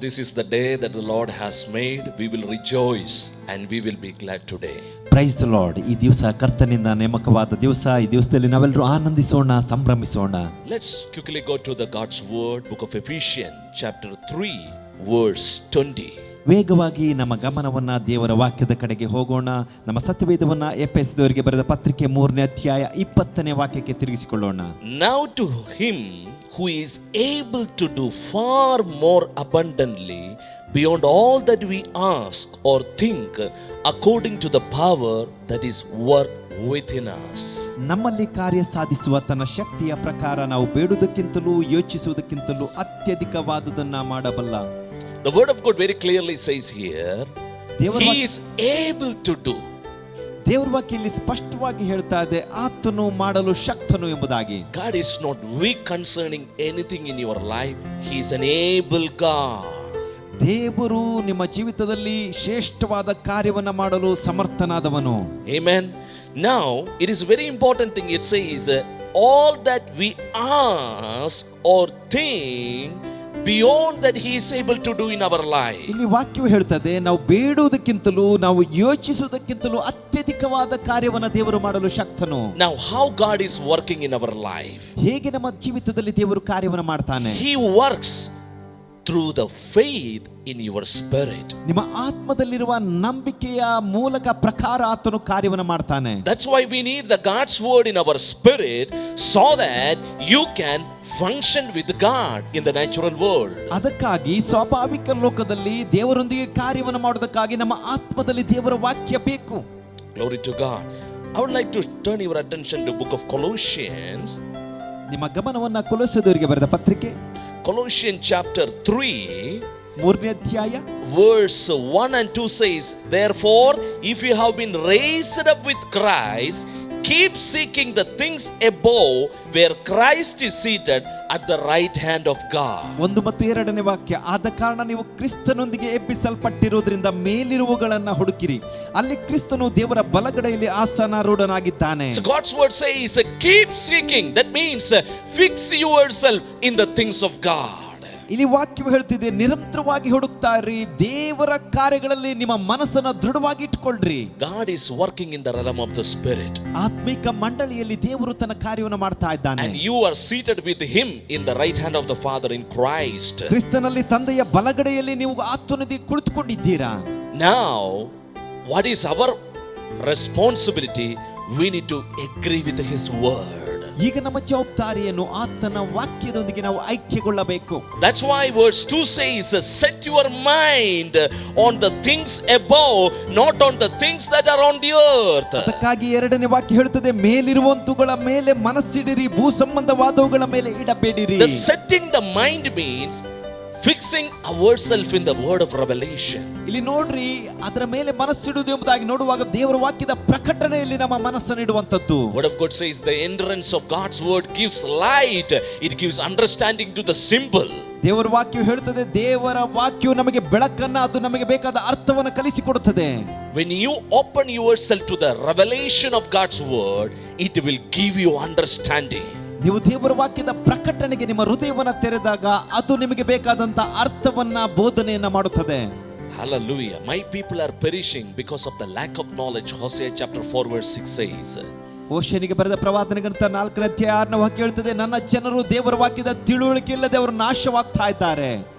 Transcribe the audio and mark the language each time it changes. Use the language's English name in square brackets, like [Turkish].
[English] This is the day that the Lord has made. We will rejoice and we will be glad today. Praise the Lord. [Kannada] ಈ ದಿವಸ ಕರ್ತನಿಂದ ನೇಮಕವಾದ ದಿವಸ. ಈ ದಿವಸದಲ್ಲಿ ನಾವೆಲ್ಲರೂ ಆನಂದಿಸೋಣ, ಸಂಭ್ರಮಿಸೋಣ. [English] Let's quickly go to the God's word, book of Ephesians chapter 3 verse 20. [Kannada] ವೇಗವಾಗಿ ನಮ್ಮ ಗಮನವನ್ನ ದೇವರ ವಾಕ್ಯದ ಕಡೆಗೆ ಹೋಗೋಣ. ನಮ್ಮ ಸತ್ಯವೇದವನ್ನ ಎಫೆಸದವರಿಗೆ ಬರೆದ ಪತ್ರಿಕೆ 3ನೇ ಅಧ್ಯಾಯ 20ನೇ ವಾಕ್ಯಕ್ಕೆ ತಿರುಗಿಸಿಕೊಳ್ಳೋಣ. [English] Now to him who is able to do far more abundantly beyond all that we ask or think, according to the power that is work within us. [Kannada] ನಮ್ಮಲ್ಲಿ ಕಾರ್ಯ ಸಾಧಿಸುವ ತನ್ನ ಶಕ್ತಿಯ ಪ್ರಕಾರ ನಾವು ಬೇಡುವುದಕ್ಕಿಂತಲೂ ಯೋಚಿಸುವುದಕ್ಕಿಂತಲೂ ಅತ್ಯಧಿಕವಾದುದನ್ನ ಮಾಡಬಲ್ಲ. [English] The word of God very clearly says here, he is able to do. [Kannada] ದೇವರ ವಾಕ್ಯ ಇಲ್ಲಿ ಸ್ಪಷ್ಟವಾಗಿ ಹೇಳ್ತಾ ಇದೆ, ಆತನು ಮಾಡಲು ಶಕ್ತನು ಎಂಬುದಾಗಿ. [English] God is not weak concerning anything in your life. He is an able God. [Kannada] ದೇವರು ನಿಮ್ಮ ಜೀವಿತದಲ್ಲಿ ಶ್ರೇಷ್ಠವಾದ ಕಾರ್ಯವನ್ನ ಮಾಡಲು ಸಮರ್ಥನಾದವನು. [English] Amen. Now it is very important thing. It says all that we ask or think beyond that he is able to do in our life. [Kannada] ಇಲ್ಲಿ ವಾಕ್ಯವು ಹೇಳ್ತದೆ, ನಾವು ಬೇಡುವುದಕ್ಕಿಂತಲೂ ನಾವು ಯೋಚಿಸುವುದಕ್ಕಿಂತಲೂ ಅತ್ಯಧಿಕವಾದ ಕಾರ್ಯವನ್ನು ದೇವರು ಮಾಡಲು ಶಕ್ತನು. [English] Now how God is working in our life? [Kannada] ಹೇಗೆ ನಮ್ಮ ಜೀವಿತದಲ್ಲಿ ದೇವರು ಕಾರ್ಯವನ್ನು ಮಾಡ್ತಾನೆ? [English] He works through the faith in your spirit. [Kannada] ನಿಮ್ಮ ಆತ್ಮದಲ್ಲಿರುವ ನಂಬಿಕೆಯ ಮೂಲಕ ಪ್ರಕಾರ ಆತನು ಕಾರ್ಯವನ್ನು ಮಾಡ್ತಾನೆ. [English] That's why we need the God's word in our spirit so that you can function with God in the natural world. [Kannada] ಅದಕ್ಕಾಗಿ ಸ್ವಾಭಾವಿಕ ಲೋಕದಲ್ಲಿ ದೇವರೊಂದಿಗೆ ಕಾರ್ಯವನ್ನು ಮಾಡೋದಕ್ಕಾಗಿ ನಮ್ಮ ಆತ್ಮದಲ್ಲಿ ದೇವರ ವಾಕ್ಯ ಬೇಕು. [English] Glory to God. I would like to turn your attention to book of Colossians. [Kannada] ನಿಮ್ಮ ಗಮನವನ್ನ ಕೊಲೊಸ್ಸೆದವರಿಗೆ ಬರೆದ ಪತ್ರಿಕೆ [English] Colossians chapter 3 [Kannada] 3ನೇ ಅಧ್ಯಾಯ [English] verse 1 and 2 says, therefore if you have been raised up with Christ, keep seeking the things above where Christ is seated at the right hand of God. [Kannada] 1 ಮತ್ತು 2ನೇ ವಾಕ್ಯ, ಆದ ಕಾರಣ ನೀವು ಕ್ರಿಸ್ತನೊಂದಿಗೆ ಎಬ್ಬಿಸಲ್ಪಟ್ಟಿರುವುದರಿಂದ ಮೇಲಿರುವುಗಳನ್ನು ಹುಡುಕಿರಿ, ಅಲ್ಲಿ ಕ್ರಿಸ್ತನು ದೇವರ ಬಲಗಡೆಯಲ್ಲಿ ಆಸನಾರೂಢನಾಗಿದ್ದಾನೆ. [English] So God's word says keep seeking. That means fix yourself in the things of God. [Kannada] ಇಲ್ಲಿ ವಾಕ್ಯವು ಹೇಳ್ತಿದೆ, ನಿರಂತರವಾಗಿ ಹುಡುಕ್ತಾ ಇರಿ, ದೇವರ ಕಾರ್ಯಗಳಲ್ಲಿ ನಿಮ್ಮ ಮನಸ್ಸನ್ನು ದೃಢವಾಗಿ ಇಟ್ಕೊಳ್ರಿ. [English] God is working in the realm of the spirit. [Kannada] ಆತ್ಮಿಕ ಮಂಡಳಿಯಲ್ಲಿ ದೇವರು ತನ್ನ ಕಾರ್ಯವನ್ನು ಮಾಡ್ತಾ ಇದ್ದಾನೆ. [English] And you are seated with him in the right hand of the Father in Christ. [Kannada] ಕ್ರಿಸ್ತನಲ್ಲಿ ತಂದೆಯ ಬಲಗಡೆಯಲ್ಲಿ ನೀವು ಆತನೊಂದಿಗೆ ಕುಳಿತುಕೊಂಡಿದ್ದೀರಾ. [English] Now what is our responsibility? We need to agree with his word. [Kannada] ಈಗ ನಮ್ಮ ಜವಾಬ್ದಾರಿಯನ್ನು ಆತನ ವಾಕ್ಯದೊಂದಿಗೆ ನಾವು ಐಕ್ಯಗೊಳ್ಳಬೇಕು. [English] That's why verse 2 says set your mind on the things above, not on the things that are on the earth. [Kannada] ಅದಕ್ಕಾಗಿ 2ನೇ ವಾಕ್ಯ ಹೇಳುತ್ತದೆ, ಮೇಲಿರುವಂತುಗಳ ಮೇಲೆ ಮನಸ್ಸಿಡಿರಿ, ಭೂ ಸಂಬಂಧವಾದವುಗಳ ಮೇಲೆ ಇಡಬೇಡಿರಿ. [English] The setting the mind means fixing ourselves in the word of revelation. [Kannada] ಇಲ್ಲಿ ನೋಡ್ರಿ, ಅದರ ಮೇಲೆ ಮನಸ್ಸಿಡುವುದು ಎಂಬುದಾಗಿ ನೋಡುವಾಗ ದೇವರ ವಾಕ್ಯದ ಪ್ರಕಟಣೆಯಲ್ಲಿ ನಮ್ಮ ಮನಸ್ಸನ್ನು ಇಡುವಂತದ್ದು. [English] Word of God says the entrance of God's word gives light. It gives understanding to the simple. [Kannada] ದೇವರ ವಾಕ್ಯವು ಹೇಳುತ್ತದೆ, ದೇವರ ವಾಕ್ಯವು ನಮಗೆ ಬೆಳಕನ್ನ, ಅದು ನಮಗೆ ಬೇಕಾದ ಅರ್ಥವನ್ನು ಕಲಿಸಿಕೊಡುತ್ತದೆ. [English] When you open yourself to the revelation of God's word, it will give you understanding. [Kannada] ನೀವು ದೇವರ ವಾಕ್ಯದ ಪ್ರಕಟಣೆಗೆ ನಿಮ್ಮ ಹೃದಯವನ್ನು ತೆರೆದಾಗ ಅದು ನಿಮಗೆ ಬೇಕಾದಂತ ಅರ್ಥವನ್ನ, ಬೋಧನೆಯನ್ನ ಮಾಡುತ್ತದೆ. [English] Hallelujah. My people are perishing because of the lack of knowledge. Hosea chapter 4 verse 6 says. [Kannada] ಓಷನಿಗೆ ಬರೆದ ಪ್ರವಾದನೆ ಗ್ರಂಥ 4ನೇ ಅಧ್ಯಾಯ 6ನೇ ವಾಕ್ಯ ಹೇಳ್ತದೆ, ನನ್ನ ಜನರು ದೇವರ ವಾಕ್ಯದ ತಿಳುವಳಿಕೆ ಇಲ್ಲದೆ ಅವರು ನಾಶವಾಗ್ತಾ ಇದ್ದಾರೆ.